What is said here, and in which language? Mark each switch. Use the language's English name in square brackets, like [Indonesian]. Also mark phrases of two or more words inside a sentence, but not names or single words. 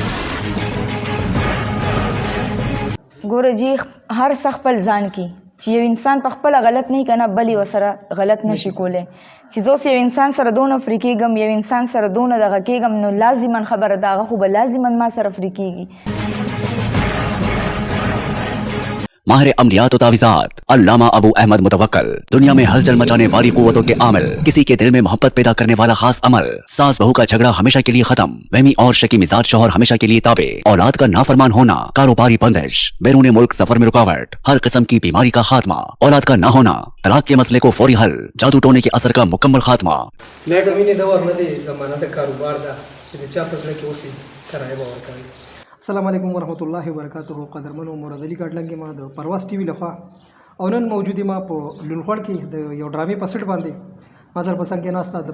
[Pashto] ګوره جي هر څه خپل ځان کې چې یو انسان په خپله غلط نه که نه بل یې ورسره غلط نشي کولی چې زه اوس یو انسان سره دونه فری کېږم یو انسان سره دونه دغه کېږم نو لازما خبره ده هغه خو به لازما ما سره فری کېږي [Urdu] ماہر عملیات اور تعویذات علامہ ابو احمد متوکل دنیا میں ہلچل مچانے والی قوتوں کے عامل کسی کے دل میں محبت پیدا کرنے والا خاص عمل ساس بہو کا جھگڑا ہمیشہ کے لیے ختم وہمی اور شکی مزاج شوہر ہمیشہ کے لیے تابع اولاد کا نافرمان ہونا کاروباری بندش بیرون ملک سفر میں رکاوٹ ہر قسم کی بیماری کا خاتمہ اولاد کا نہ ہونا طلاق کے مسلے کو فوری حل جادو ٹونے کے اثر کا مکمل خاتمہ [Arabic] السلام علیکم ورحمۃ اللہ وبرکاتہ [Pashto] قدرمنو مرادلی کټلنګ ما د پرواز ټي وی لخوا او نن موجودی ما په لونخوړ کې د یو ډرامې په سټ باندې مازر پسند کې ناسته د